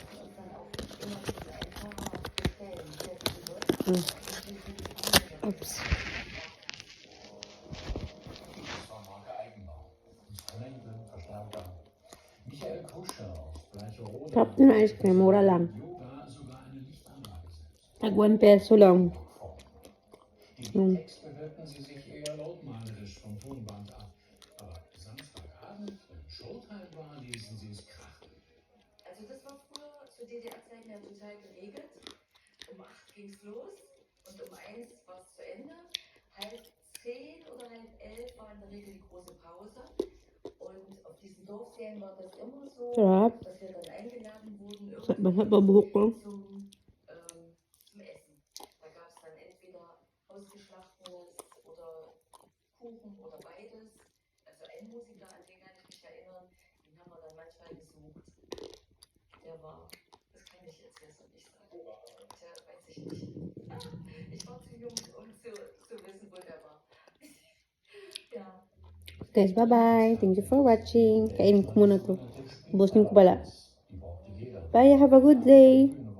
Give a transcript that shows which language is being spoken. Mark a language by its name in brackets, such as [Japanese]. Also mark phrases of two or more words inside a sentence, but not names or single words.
[English] Oops. [Filipino] Sarap na ice cream. Mura lang. Tag 1 peso lang. [German] Also das war früher zu DDR-Zeiten ja total geregelt. Um 8 ging es los und um 1 war es zu Ende. Halb 10 oder halb 11 war in der Regel die große Pause. Und auf diesen Dorfferien war das immer so, [Filipino] Sarap. [German] dass wir dann eingeladen wurden [Filipino] Masarap ang buhok ko. [German] zum Essen. Da gab es dann entweder ausgeschlachtetes oder Kuchen oder beides. Also ein Musiker, an den kann ich mich erinnern, den haben wir dann manchmal besucht. Der war, das kann ich jetzt besser nicht sagen. Tja, weiß ich nicht. Ich war zu jung, um zu wissen, wo der war. Ja. [English] Guys, bye-bye. Thank you for watching. [Filipino] Kainin ko muna to. Busin ko pala. [English] Bye, have a good day.